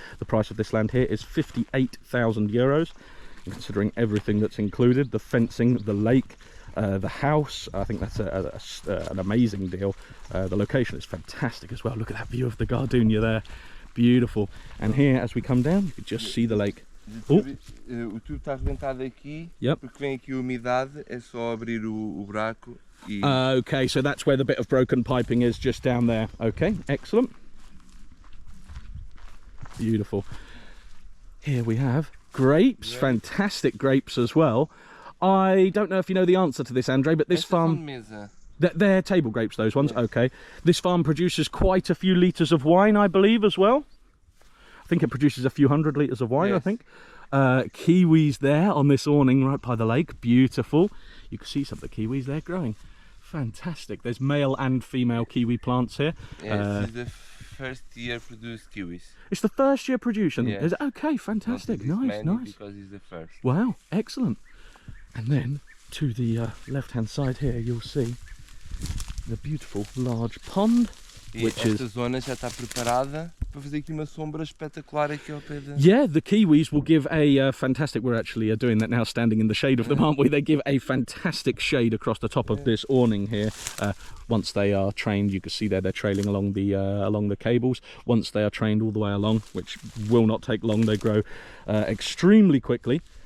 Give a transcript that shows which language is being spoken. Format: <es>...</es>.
<en>The price of this land here is €58,000. Considering everything that's included, the fencing, the lake, the house, I think that's an amazing deal. The location is fantastic as well. Look at that view of the Gardenia there. Beautiful. And here, as we come down, you can just see the lake.</en> <pt>O tubo está arrebentado aqui,</pt> <en>Yep.</en> <pt>porque vem aqui a umidade, é só abrir o buraco e...</pt> <en>Okay, so that's where the bit of broken piping is, just down there. Okay, excellent. Beautiful. Here we have grapes, yeah. Fantastic grapes as well. I don't know if you know the answer to this, André, but this farm... They're table grapes, those ones? Yes. Okay. This farm produces quite a few litres of wine, I believe, as well. I think it produces a few 100 litres of wine, yes. I think. Kiwis there on this awning right by the lake, beautiful. You can see some of the kiwis there growing. Fantastic. There's male and female kiwi plants here. Yes, it's the first year produced kiwis. It's the first year production? Yes. Is it? Okay, fantastic. Nice, nice. Because it's the first. Wow, excellent. And then to the left-hand side here, you'll see the beautiful large pond.</en> <pt>Esta zona já está preparada para fazer aqui uma sombra espetacular aqui ao pé da...</pt> <en>Yeah, the kiwis will give a fantastic... We're actually doing that now, standing in the shade of them, aren't we? They give a fantastic shade across the top of this awning here. Once they are trained, you can see there they're trailing along the cables. Once they are trained all the way along, which will not take long, they grow extremely quickly.</en>